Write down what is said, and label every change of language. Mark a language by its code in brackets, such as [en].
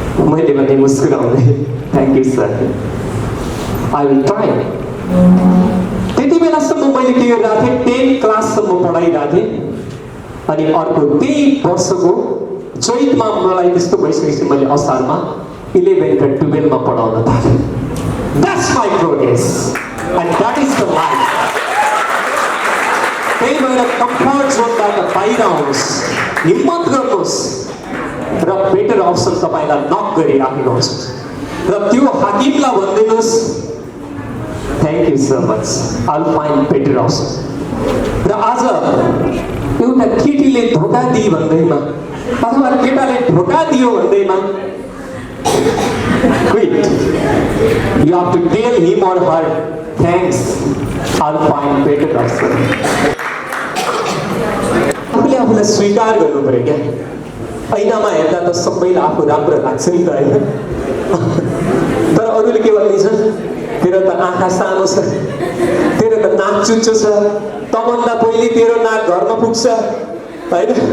[ne] मैले भने मुस्कुराउँदै [en] Thank you sir, I will try. [ne] त्यति बेलासम्म मैले के गरिरहेको थिएँ 10 क्लाससम्म पढाइरहेको थिएँ अनि अर्को त्यही वर्षको चैतमा मलाई त्यस्तो भइसकेपछि मैले असारमा 11 र 12 मा पढाउन थालेँ। [en] That's my progress and that is the life. [ne] त्यही भएर कम्फर्ट जोनबाट बाहिर आउनुहोस्, हिम्मत गर्नुहोस् र बेटर अप्सन तपाईँलाई नक गरिराखेको हुन्छ र त्यो हाकिमलाई भनिदिनुहोस् [en] Thank you so much, I will find better option. [ne] र आज एउटा केटीले धोका दिए भन्दैमा अथवा केटाले धोका दियो भन्दैमा quit. [en] You have to tell him or her, thanks, I'll find better option. [ne] आफूले आफूलाई स्वीकार गर्नु पर्यो क्या। ऐनामा हेर्दा त सबैलाई आफू राम्रो लाग्छ नि त होइन, तर अरूले के भनिन्छ तेरो त आँखा सानो छ, तेरो त नाक चुच्चो छ, तभन्दा पहिले तेरो नाक घरमा पुग्छ होइन।